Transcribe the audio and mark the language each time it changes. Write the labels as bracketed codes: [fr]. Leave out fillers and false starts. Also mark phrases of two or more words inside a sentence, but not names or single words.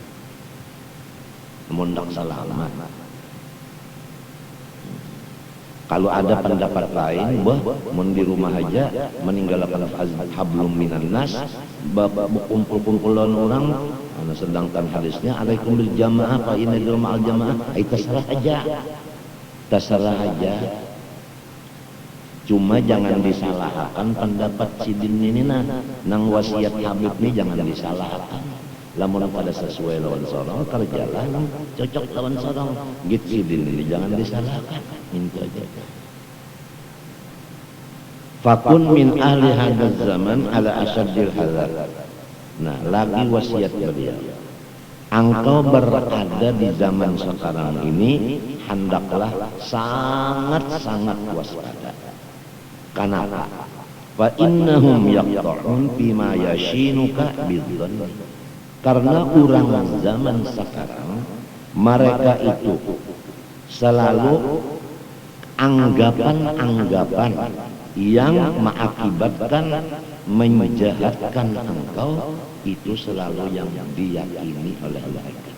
[bjn] Mundak selamat. Kalau ada pendapat lain, mun di rumah aja meninggalkan [ar] hablum minan nas, [bjn] kumpul-kumpulan orang, sedangkan hadisnya [ar] alaikum bil jamaah fa inna al jamaah, [bjn] terserah aja. Terserah aja. Cuma jangan disalahkan pendapat sidin ini nang wasiat Habib ini jangan disalahkan. Lamun pada sesuai lawan sorong kerjalah cocok lawan sorong gitu sidin ini jangan disalahkan. Itu aja. [ar] Fakun min ahli hadzal zaman ala asaddil hadar. [id] Nah, lagi wasiat beliau. Engkau berada di zaman sekarang ini hendaklah sangat-sangat waspada. Kenapa? [ar] Fa innahum yaqta'un bima yashinuka bidzanni. [id] Karena orang zaman sekarang mereka itu selalu anggapan-anggapan yang mengakibatkan menjahatkan engkau itu selalu yang diyakini oleh mereka.